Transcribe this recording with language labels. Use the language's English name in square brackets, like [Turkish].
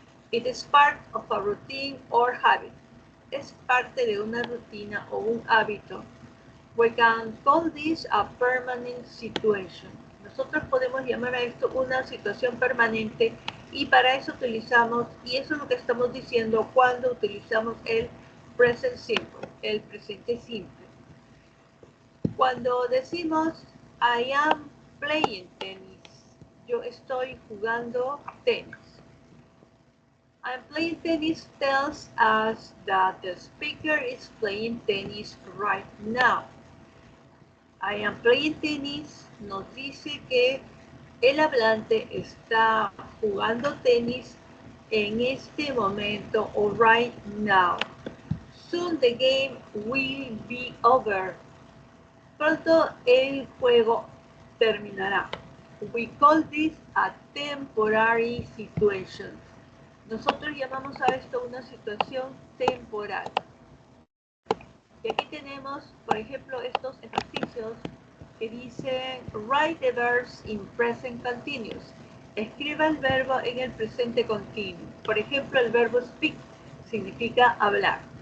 [English] It is part of a routine or habit. [Spanish] Es parte de una rutina o un hábito. [English] We can call this a permanent situation. [Spanish] Nosotros podemos llamar a esto una situación permanente, y para eso utilizamos, y eso es lo que estamos diciendo cuando utilizamos el present simple, el presente simple. Cuando decimos I am playing tennis, yo estoy jugando tenis. [English] I'm playing tennis tells us that the speaker is playing tennis right now. I am playing tennis [Spanish] nos dice que el hablante está jugando tenis en este momento o [English] right now. Soon the game will be over. [Spanish] Pronto el juego terminará. [English] We call this a temporary situation. [Spanish] Nosotros llamamos a esto una situación temporal. Y aquí tenemos, por ejemplo, estos ejercicios que dicen [English] write the verbs in present continuous. [Spanish] Escriba el verbo en el presente continuo. Por ejemplo, el verbo speak significa hablar.